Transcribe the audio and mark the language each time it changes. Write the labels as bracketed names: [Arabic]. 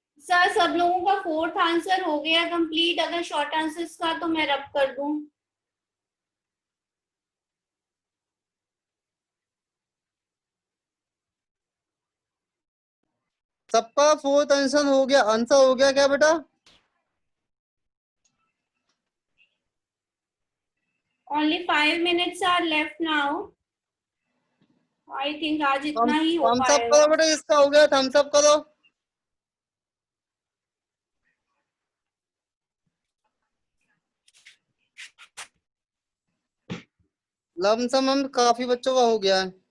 [Hindi] Sir सब लोगों का फोर्थ आंसर हो गया कंप्लीट। अगर शॉर्ट आंसर्स का तो मैं रब कर दूं। सबका फोर्थ आंसर हो गया, आंसर हो गया क्या बेटा? [English] Only 5 minutes are left now. I think [Hindi] आज इतना ही हो [English] thumbs up [Hindi] पाएगा। करो बेटा, इसका हो गया, [English] thumbs up [Hindi] करो। लमसम हम काफी बच्चों का हो गया है।